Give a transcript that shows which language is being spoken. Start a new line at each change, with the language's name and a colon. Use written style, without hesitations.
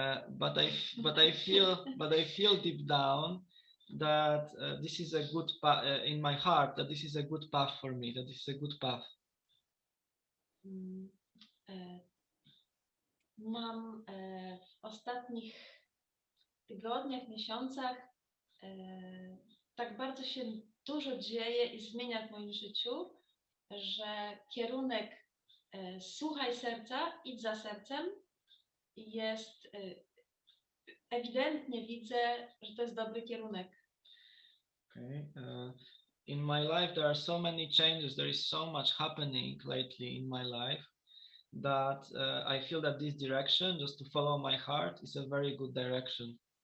English: But I feel deep down that this is a good path in my heart. That this is a good path for me. That this is a good path.
Polish: Mam w ostatnich tygodniach, miesiącach tak bardzo się dużo dzieje i zmienia w moim życiu, że kierunek słuchaj serca, idź za sercem jest ewidentnie widzę, że to jest dobry kierunek.
English: Okay. In my life there are so many changes. There is so much happening lately in my life that I feel that this direction, just to follow my heart, is a very good direction.